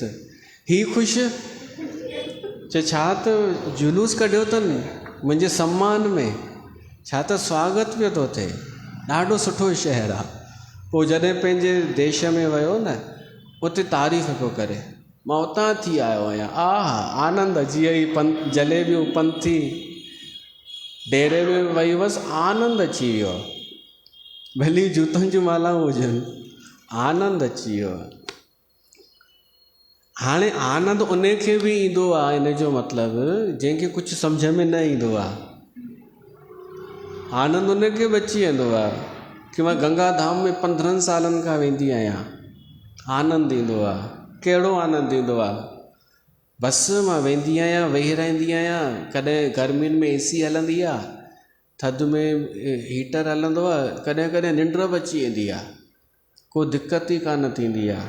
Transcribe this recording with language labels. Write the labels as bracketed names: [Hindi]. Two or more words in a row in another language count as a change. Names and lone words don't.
[Sindhi] ही ख़ुशि, चए छा त जुलूस कढियो अथनि मुंहिंजे सम्मान में, छा त स्वागत पियो थो थिए, ॾाढो सुठो शहरु आहे। पोइ जॾहिं पंहिंजे देश में वियो न, उते तारीफ़ पियो करे, मां उतां थी आयो आहियां, आनंद। जीअं ई जलेबियूं पंथी डेरे में वई हुअसि, आनंद अची वियो। भली जूतनि जूं मालाऊं हुजनि, आनंद अची वियो। हाणे आनंद उन खे बि ईंदो आहे, इन जो मतिलबु जंहिंखे कुझु सम्झ में न ईंदो आहे, आनंद उन खे बि अची वेंदो आहे कि मां गंगा धाम में 15 सालनि खां वेंदी आहियां, आनंद ईंदो आहे। कहिड़ो आनंद ईंदो आहे, बस मां वेंदी आहियां, वेही रहंदी आहियां, कॾहिं गर्मियुनि में AC हलंदी आहे, थधि में हीटर हलंदो आहे, कॾहिं कॾहिं निंड बि अची वेंदी आहे, को दिक़त ई कान थींदी आहे।